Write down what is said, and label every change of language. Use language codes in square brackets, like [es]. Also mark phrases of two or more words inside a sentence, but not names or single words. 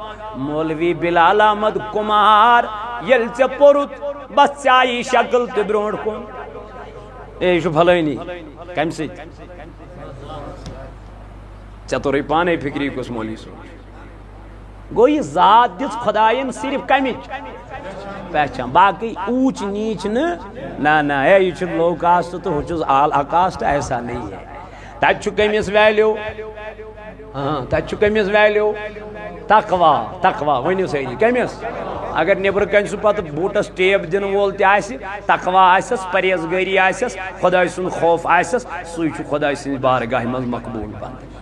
[ks] مولوی بلال احمد کُمار ییٚلہِ ژےٚ پوٚرُتھ بس ژےٚ آیی شکل تہِ برونٛٹھ کُن، اے یہ چھُ فلٲنی، کمہِ سۭتۍ؟ ژےٚ توٚرُے پانے فکری کُس مولوی صٲب گو، یہ ذات دِژ خدایَن صرف کمِچ پہچان، باقی اونچ نیچ نہ اے یہ چھُ [en] low caste [ks] تو ہُہ چھُس اعلیٰ کاسٹ، [ur] ایسا نہیں ہے۔ [ks] تَتہِ چھُ کٔمِس ویلیو؟ تَتہِ چھُ کٔمِس ویلیو؟ تقوا ؤنِو سٲری کٔمِس؟ اگر نیبر کن سُہ پتہٕ بوٗٹس ٹیپ دِنہٕ وول تہِ آسہِ، تقوا آسٮ۪س، پرہیزگٲری آسٮ۪س، خۄداے سُنٛد خوف آسٮ۪س، سُے چھُ خۄداے سٕنٛزِ بارگاہہِ منٛز مقبوٗل پتہٕ۔